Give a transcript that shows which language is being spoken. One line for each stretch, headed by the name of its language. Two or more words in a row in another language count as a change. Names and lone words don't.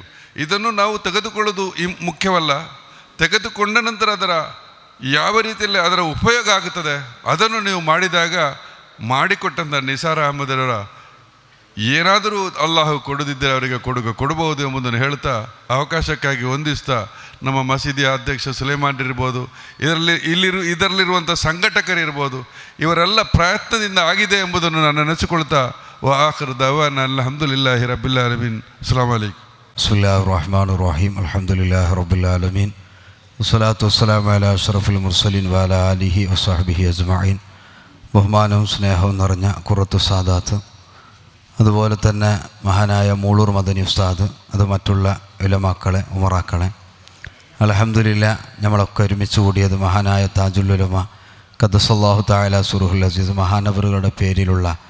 Kannada: ಇದನ್ನು ನಾವು ತೆಗೆದುಕೊಳ್ಳೋದು ಮುಖ್ಯವಲ್ಲ, ತೆಗೆದುಕೊಂಡ ನಂತರ ಅದರ ಯಾವ ರೀತಿಯಲ್ಲಿ ಅದರ ಉಪಯೋಗ ಆಗುತ್ತದೆ ಅದನ್ನು ನೀವು ಮಾಡಿದಾಗ ಮಾಡಿಕೊಟ್ಟಂಥ ನಿಸಾರ್ ಅಹಮದರ ಏನಾದರೂ ಅಲ್ಲಾಹು ಕೊಡದಿದ್ದರೆ ಅವರಿಗೆ ಕೊಡಬಹುದು ಎಂಬುದನ್ನು ಹೇಳ್ತಾ, ಅವಕಾಶಕ್ಕಾಗಿ ವಂದಿಸ್ತಾ, ನಮ್ಮ ಮಸೀದಿಯ ಅಧ್ಯಕ್ಷ ಸುಲೇಮಾನ್ ಇರ್ಬೋದು, ಇದರಲ್ಲಿರುವಂಥ ಸಂಘಟಕರಿರ್ಬೋದು, ಇವರೆಲ್ಲ ಪ್ರಯತ್ನದಿಂದ ಆಗಿದೆ ಎಂಬುದನ್ನು ನಾನು ನೆನೆಸಿಕೊಳ್ತಾ,
Arabic: آخر دعوانا الحمد لله رب العالمين. السلام عليكم. بسم الله الرحمن الرحيم. الحمد لله رب العالمين. والصلاة والسلام على أشرف المرسلين وعلى آله وصحبه أجمعين.
Malayalam: ബഹുമാനവും സ്നേഹവും നിറഞ്ഞ
Arabic: قرة السادات,
Malayalam: അതുപോലെ തന്നെ മഹാനായ മൂളൂർ മദനി ഉസ്താദ്, അത് മറ്റുള്ള ഉലമാക്കളെ, ഉമറാക്കളെ, അൽഹംദുലില്ലാ നമ്മളൊക്കെ ഒരുമിച്ച് കൂടിയത് മഹാനായ താജുൽ ഉലമ
Arabic: قدس الله تعالى سره العزيز
Malayalam: മഹാനവറുകളുടെ പേരിലുള്ള